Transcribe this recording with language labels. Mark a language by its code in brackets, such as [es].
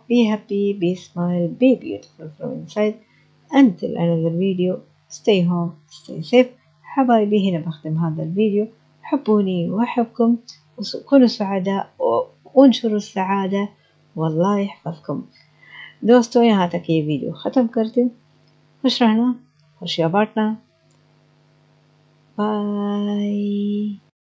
[en] Be happy, be smile, be beautiful from inside. Until another video, stay home, stay safe. [ar] حبايبي هنا بختم هذا الفيديو. حبوني وأحبكم وكونوا سعداء وانشروا السعادة والله يحفظكم. [hi] दोस्तों यहाँ तक ये video ख़त्म करती हूँ। खुश रहना, खुशियाँ बांटना। बाय।